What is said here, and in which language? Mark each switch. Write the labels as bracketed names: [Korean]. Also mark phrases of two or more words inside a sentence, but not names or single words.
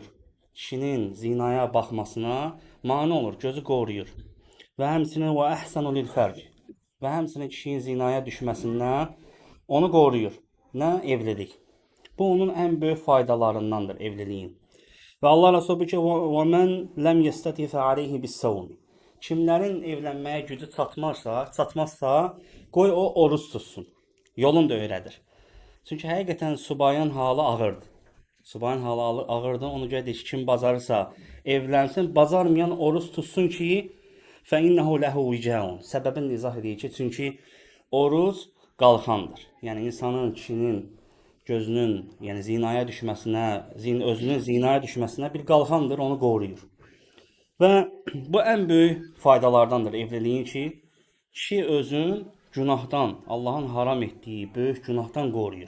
[Azerbaijani] Kişinin zinaya baxmasına mane olur, gözü qoruyur. Və həmçinin [Arabic] وأحصن للفرج. [Azerbaijani] Və həmçinin kişinin zinaya düşməsindən onu qoruyur. Nə? Evlilik. Bu onun ən böyük faydalarındandır evliliyin. Və Allah Resulü buyurur ki, [Arabic] وَمَنْ لَمْ يَسْتَطِعْ فَعَلَيْهِ بِالصَّوْمِ. [Azerbaijani] Kimlərin evlənməyə gücü çatmazsa, qoy o oruç tutsun. Yolunu da öyrədir. Çünki həqiqətən subayın halı ağırdır. Subayın halı ağırdır. Ona görə deyir ki, kim bacarırsa evlənsin, bacarmayan oruç tutsun ki, [Arabic] فَإِنَّهُ لَهُ وِجَاءٌ. [Azerbaijani] Səbəbini izah edir ki, çünki oruç qalxandır. Yəni insanın, kişinin gözünün, yəni zinaya düşməsinə, özünün zinaya düşməsinə bir qalxandır, onu qoruyur. Və bu ən böyük faydalardandır evliliyin ki, kişi özün günahdan, Allahın haram etdiyi böyük günahdan qoruyur.